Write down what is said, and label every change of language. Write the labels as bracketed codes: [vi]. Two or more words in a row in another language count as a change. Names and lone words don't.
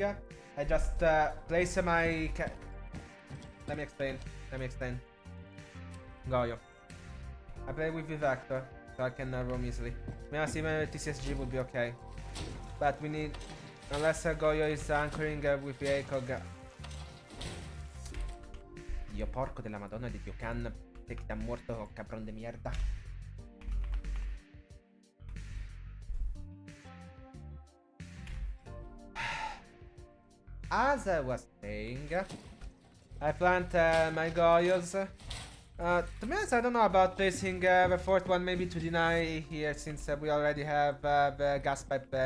[en] I just place my Let me explain. Goyo. I play with the Vector, so I can roam easily. To be honest, even TCSG would be okay. But we need... Unless Goyo is anchoring with the ACOG. [it] Dio porco della madonna di Dio can. [es] Te que te han muerto, cabrón de mierda. [en] As I was saying, I plant my Goyos. To be honest, I don't know about placing the fourth one maybe to deny here, since we already have the gas pipe there.